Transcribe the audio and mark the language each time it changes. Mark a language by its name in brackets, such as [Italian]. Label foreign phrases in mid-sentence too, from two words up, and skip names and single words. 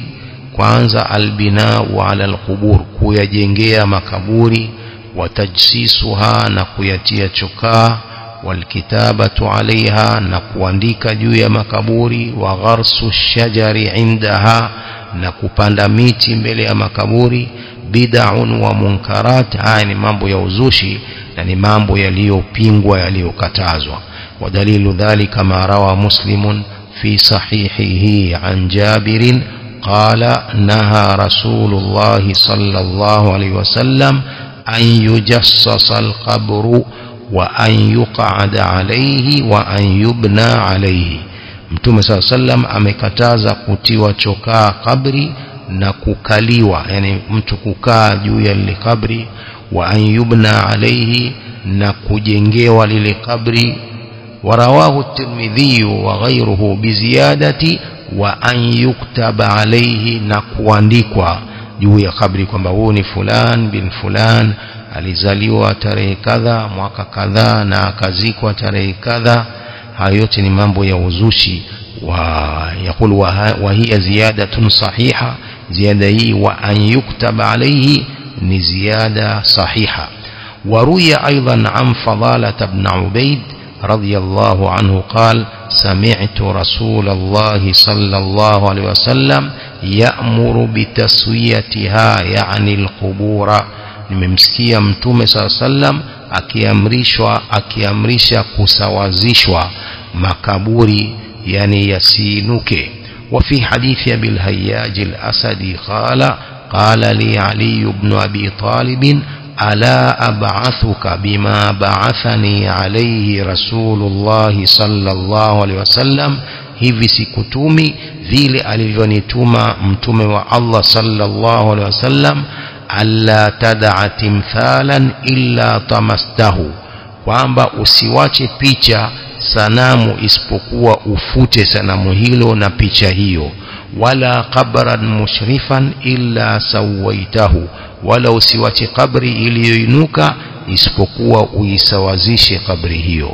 [Swahili] Kwanza, [Arabic] البناء على القبور, [Swahili] kuyajengea makaburi, watajsisuha, na kuyatia chokaa, [Arabic] والكتابة عليها, [Swahili] na kuandika juu ya makaburi, [Arabic] وغرس الشجر عندها, [Swahili] na kupanda miti mbele ya makaburi. [Arabic] بدع ومنكرات, [Swahili] haya ni mambo ya uzushi na ni mambo yaliyopingwa, yaliyokatazwa. [Arabic] ودليل ذلك ما روى مسلم في صحيحه عن جابر قال نهى رسول الله صلى الله عليه وسلم أن يجصص القبر وأن يقعد عليه وأن يبنى عليه. [Swahili] Mtume [Arabic] صلى الله عليه وسلم [Swahili] amekataza kutiwa chokaa kabri na kukaliwa, yani mtu kukaa juu ya lile kabri. [Arabic] وأن يبنى عليه, [Swahili] na kujengewa lile kabri. [Arabic] ورواه الترمذي وغيره بزيادة وأن يكتب عليه, [Swahili] na kuandikwa juu ya kabri kwamba huyu ni fulan bin fulan, alizaliwa tarehe kadha mwaka kadha na akazikwa tarehe kadha. Hayo yote ni mambo ya uzushi. [Arabic] ويقول وهي زيادة صحيحة, [Swahili] ziyada hii [Arabic] وأن يكتب عليه [Swahili] ni ziyada sahiha. [Arabic] وروي أيضا عن فضالة بن عبيد رضي الله عنه قال سمعت رسول الله صلى الله عليه وسلم يأمر بتسويتها يعني القبور. [Swahili] Nimemsikia Mtume sallam akiamrisha kusawazishwa makaburi, yani yasinuke. [Arabic] وفي حديث أبي الهياج الأسدي قال لي علي بن أبي طالب ألا أبعثك بما بعثني عليه رسول الله صلى الله عليه وسلم [Swahili] hivi sikutumi vile alivyonituma mtume wa Allah [Arabic] صلى الله عليه وسلم ألا تدع تمثالا إلا طمسته, [Swahili] kwamba usiwache picha sanamu isipokuwa ufute sanamu hilo na picha hiyo, [Arabic] ولا قبرا مشرفا إلا سويته, [Swahili] wala usiwache kabri iliyoinuka isipokuwa uisawazishe kabri hiyo.